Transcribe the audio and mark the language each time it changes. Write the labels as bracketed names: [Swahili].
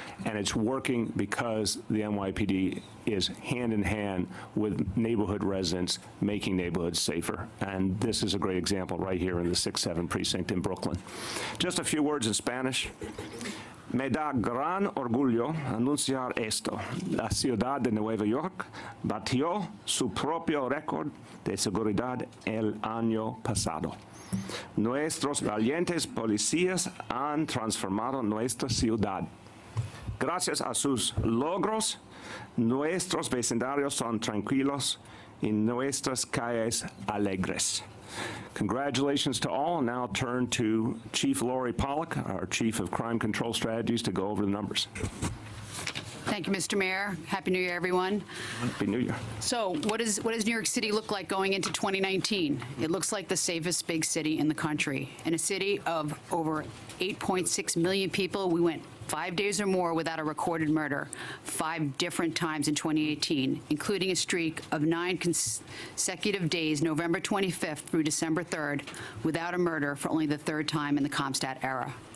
[English] And it's working because the NYPD is hand in hand with neighborhood residents, making neighborhoods safer. And this is a great example right here in the 6-7 precinct in Brooklyn. Just a few words in Spanish. [Spanish] Me da gran orgullo anunciar esto. La ciudad de Nueva York batió su propio récord de seguridad el año pasado. Nuestros valientes policías han transformado nuestra ciudad. Gracias a sus logros, nuestros vecindarios son tranquilos y nuestras calles alegres. [English] Congratulations to all. Now I'll turn to Chief Lori Pollack, our Chief of Crime Control Strategies, to go over the numbers. Thank you, Mr. Mayor. Happy New Year, everyone. Happy New Year. So what does New York City look like going into 2019? It looks like the safest big city in the country. In a city of over 8.6 million people, we went 5 days or more without a recorded murder, 5 different times in 2018, including a streak of 9 consecutive days, November 25th through December 3rd, without a murder for only the 3rd time in the Comstat era.